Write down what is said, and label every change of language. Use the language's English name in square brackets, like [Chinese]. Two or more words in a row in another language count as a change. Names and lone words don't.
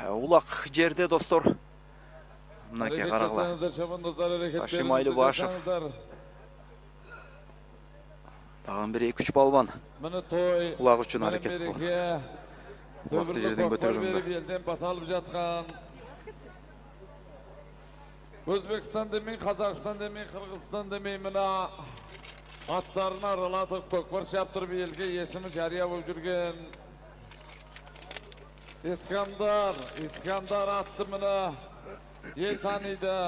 [Kyrgyz] улак жерде достор. Мынакей карагыла. Ташимайлы Башев. Тагын бир 2-3 балбан. Мына той Улак үчүн аракет кылат. Улакты жерден көтөргөнгө. [Kazakh] Елден баталып жатқан Өзбекстан демей, Қазақстан демей, Қырғызстан демей мына аттарын аралатып көкпар шаптырып елге есімі жария болып жүрген Искандар атты мына ел таниды.